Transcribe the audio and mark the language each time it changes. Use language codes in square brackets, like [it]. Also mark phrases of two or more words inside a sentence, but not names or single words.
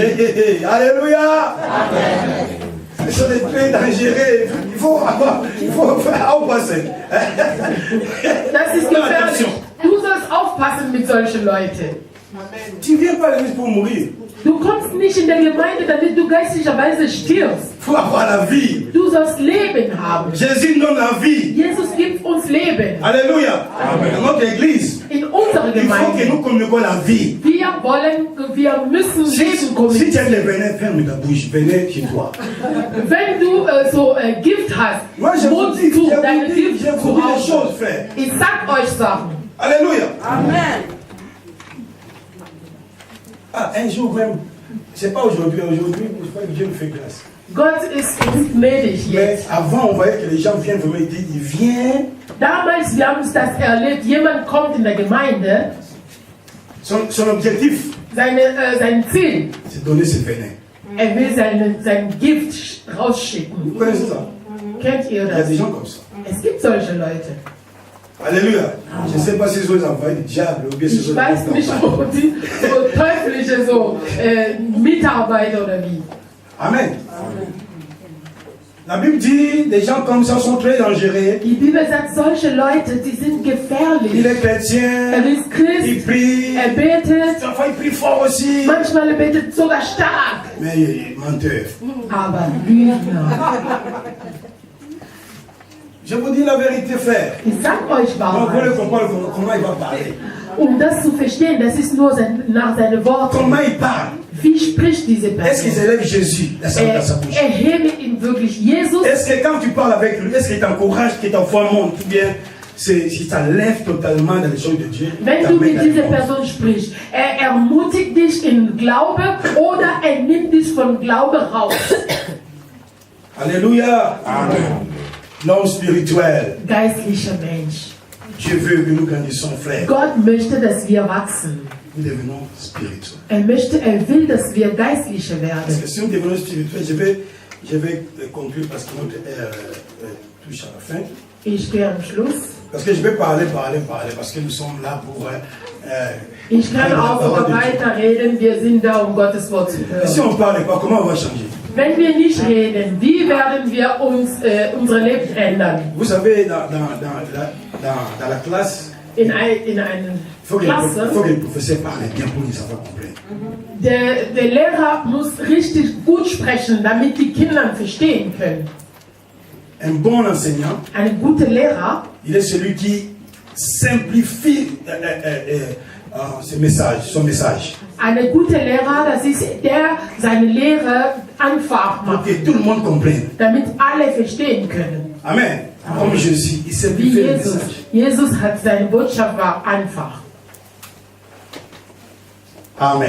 [fr] Alléluia. Ce sont des très dangereux. Il faut faire aufpassen. [de] Das ist gefährlich. Du sollst aufpassen mit solchen Leuten. [fr] Tu ne viens pas à l'église pour mourir. [de] Du kommst nicht in der Gemeinde, damit du geistlicherweise stirbst. [fr] Il faut avoir la vie. [de] Du sollst Leben haben. [fr] Jésus donne la vie. [de] Jesus gibt uns Leben. [fr] Alléluia. Dans notre église, [de] In unserer [fr] il faut que [de] Gemeinde. [fr] nous communiquions la vie. [de] Wir müssen Leben [fr] Si tu [de] kommunizieren. [fr] as le venin, ferme ta bouche. Venez chez toi. [de] Wenn du Gift hast, [fr] Moi, je vous [de] Mund [fr] dis, [de] zu, [fr] je [de] deine [fr] vous dis, [de] Gift [fr] je vous [de] zu [fr] dis les [de] Hause. [fr] choses, frère. [de] Ich sag euch Sachen. [fr] Alléluia. Amen. Ah, un jour même, c'est pas aujourd'hui, je crois que Dieu me fait grâce. [de] Gott ist uns gnädig [fr] Mais [de] jetzt. [fr] avant, on voyait que les gens viennent vraiment, ils disent, il vient. [de] Damals, wir haben uns das erlebt, jemand kommt in der Gemeinde, [fr] Son objectif, [de] sein Ziel, [fr] c'est de donner ce venin. [de] er will sein Gift [fr] Vous [de] rausschicken. [fr] connaissez ça? [de] Kennt ihr [fr] Il y a [de] das? [fr] des gens comme ça. [de] Es gibt solche Leute. [fr] Alléluia. Je ne sais pas si ce sont les envoyés du diable ou bien si ce [de] Ich [fr] sont [de] weiß [fr] les [de] nicht, [fr] envoyés. [de] wo die so teuflische Mitarbeiter oder wie. Amen. [fr] La Bible dit, des gens comme ça sont très dangereux. [de] Die Bibel sagt, solche Leute, die sind [fr] Il [de] gefährlich. [fr] est chrétien, [de] Er ist [fr] il [de] Christ, [fr] prie, [de] er betet, [fr] parfois il prie fort aussi. [de] manchmal er betet sogar stark. [fr] Mais il est menteur. [de] Aber Lügner. [fr] Je vous dis la vérité, frère. [de] Ich sag euch [fr] Donc vous [de] Wahrheit. [fr] voulez comprendre comment il va parler. [de] Das zu verstehen, das ist nur nach seinen Worten. [fr] Comment il parle. [de] Wie spricht diese [fr] Est-ce qu'ils [de] Person? [fr] élèvent Jésus dans sa bouche? [de] Erhebe ihn wirklich Jesus. [fr] Est-ce que quand tu parles avec lui, est-ce qu'il t'encourage, que ta foi monte, ou bien si ça lève totalement dans les choses de Dieu? [de] Wenn du mit dieser Person sprichst, er ermutigt dich in Glaube oder er nimmt dich von Glaube raus. [fr] Alléluia. Amen. L'homme spirituel. [de] Geistlicher Mensch. [fr] Dieu veut que nous grandissions, frère. [de] Gott möchte, dass wir wachsen. [fr] Nous devenons spirituels. [de] Er will, dass wir geistlicher [fr] Parce [de] werden. [fr] que si nous devenons spirituels, je vais conclure parce que notre ère touche à la fin. [de] Ich gehe am Schluss. Parce que je vais parler, parce que nous sommes là pour... Ich kann auch sogar weiterreden. Wir sind da, um Gottes Wort zu [fr] Et si [de] hören. [fr] on ne parle pas, comment on va changer? [de] Wenn wir nicht reden, wie werden wir unser Leben ändern? [fr] Vous savez, dans la classe, [de] In einer [fr] il faut que [de] Klasse, [fr] les professeurs parlent bien pour les avoir compris. [de] der Lehrer muss richtig gut sprechen, damit die Kinder verstehen können. [fr] Un bon enseignant, [de] Ein guter Lehrer, [fr] il est celui qui simplifie son message. [de] ein guter Lehrer, das ist der seine Lehre einfach [fr] Pour [de] macht, [fr] que tout le monde comprenne. [de] damit alle verstehen können. [fr] Amen. Comme Jésus, il [de] Wie [fr] simplifie le [de] Jesus. [fr] message. [de] Jesus hat seine Botschaft war einfach. Amen.